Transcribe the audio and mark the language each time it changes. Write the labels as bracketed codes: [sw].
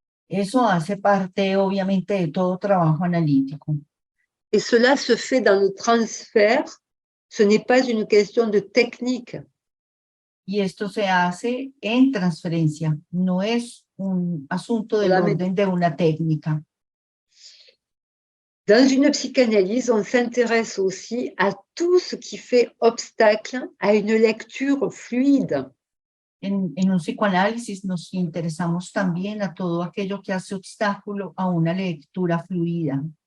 [es] Eso hace parte, obviamente, de todo trabajo analítico. [fr] Et cela se fait dans le transfert. Ce n'est pas une question de technique. [es] Y esto se hace en transferencia, no es un asunto del orden de una técnica. [fr] Dans une psychanalyse, on s'intéresse aussi à tout ce qui fait obstacle à une lecture fluide. [es] En un psicoanálisis nos interesamos también a todo aquello que hace obstáculo a una lectura fluida.